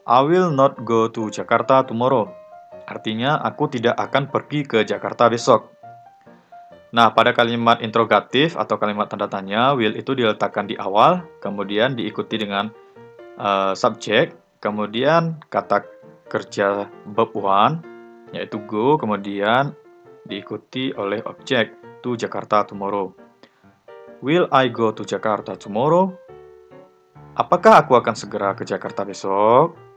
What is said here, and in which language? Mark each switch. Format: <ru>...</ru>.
<en>I will not go to Jakarta tomorrow.</en> <id>Artinya aku tidak akan pergi ke Jakarta besok. Nah, pada kalimat interrogatif atau kalimat tanda tanya, will itu diletakkan di awal, kemudian diikuti dengan subjek, kemudian kata kerja verb one, yaitu go, kemudian diikuti oleh objek</id> <en>to Jakarta tomorrow. Will I go to Jakarta tomorrow?</en> <id>Apakah aku akan segera ke Jakarta besok?</id>